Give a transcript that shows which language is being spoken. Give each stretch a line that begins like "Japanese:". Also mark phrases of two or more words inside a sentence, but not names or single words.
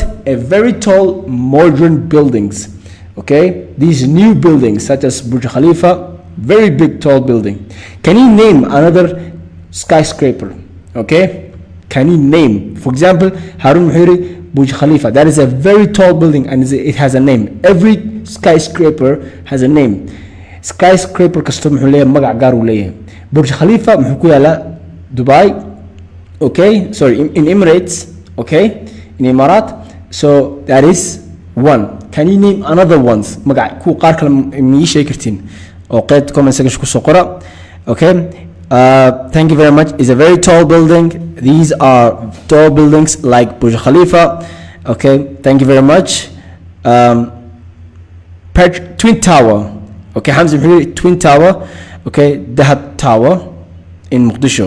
English: A very tall modern buildings. Okay, these new buildings such as Burj Khalifa, very big tall building. Can you name another skyscraper? Okay, can you name, for example, Harun Muhiri Burj Khalifa? That is a very tall building and it has a name. Every skyscraper has a name.
Somali: Skyscraper kasto muxuu leeyahay magac gaar uu leeyahay. Burj Khalifa muxuu ku yaala Dubai.
English: Okay, sorry, in Emirates. Okay, in Emirat. So that is one. Can you name another ones?
Somali: magac ku qaar kale ma ii sheegi kartiin oo qeyd
English: comment section
Somali: ku soo qora.
English: Okay, thank you very much. It's a very tall building. These are tall buildings like Burj Khalifa. Okay, thank you very much. Twin Tower. Okay, Hamza Twin Tower. Okay, Dahab Tower in Mogadishu.